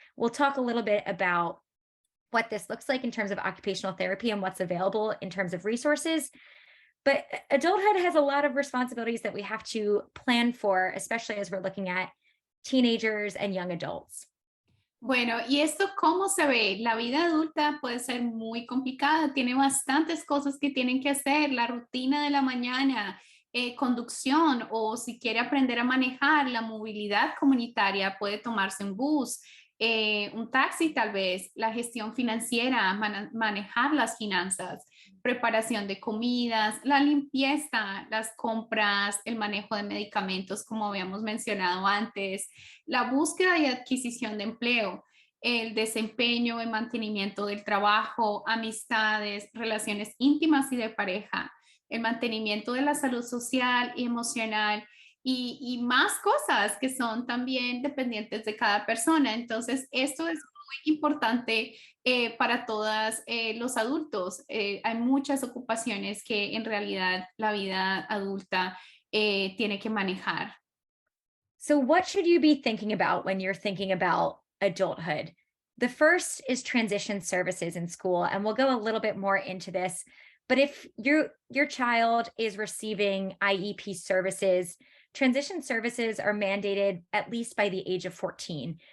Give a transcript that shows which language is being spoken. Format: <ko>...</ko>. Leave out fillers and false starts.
<en>We'll talk a little bit about what this looks like in terms of occupational therapy and what's available in terms of resources. But adulthood has a lot of responsibilities that we have to plan for, especially as we're looking at teenagers and young adults.</en> <es>Bueno, ¿y esto cómo se ve? La vida adulta puede ser muy complicada, tiene bastantes cosas que tienen que hacer, la rutina de la mañana, conducción o si quiere aprender a manejar, la movilidad comunitaria, puede tomarse un bus, un taxi tal vez, la gestión financiera, manejar las finanzas, preparación de comidas, la limpieza, las compras, el manejo de medicamentos, como habíamos mencionado antes, la búsqueda y adquisición de empleo, el desempeño y mantenimiento del trabajo, amistades, relaciones íntimas y de pareja, el mantenimiento de la salud social y emocional y más cosas que son también dependientes de cada persona. Entonces, esto es muy importante para todos los adultos. Hay muchas ocupaciones que en realidad la vida adulta tiene que manejar.</es> <en>So, what should you be thinking about when you're thinking about adulthood? The first is transition services in school, and we'll go a little bit more into this. But if your child is receiving IEP services, transition services are mandated at least by the age of 14.</en>